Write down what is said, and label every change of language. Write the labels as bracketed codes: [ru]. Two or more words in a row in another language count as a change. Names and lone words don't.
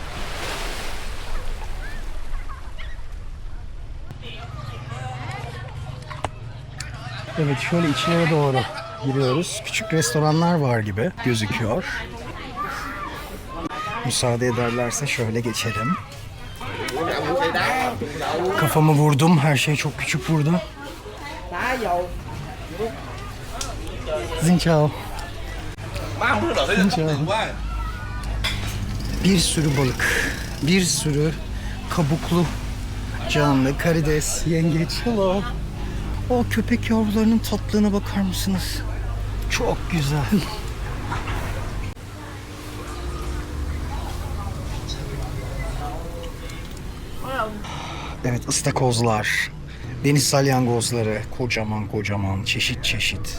[tr] Evet, şöyle içine doğru giriyoruz. Küçük restoranlar var gibi gözüküyor. Müsaade ederlerse şöyle geçelim. Kafamı vurdum. Her şey çok küçük burada. [vi] Xin chào. Xin chào. [tr] Bir sürü balık. Bir sürü kabuklu canlı, karides, yengeç. [en] Hello. [tr] O köpek yavrularının tatlılığına bakar mısınız? Çok güzel. Evet, ıstakozlar, deniz salyangozları, kocaman kocaman, çeşit çeşit.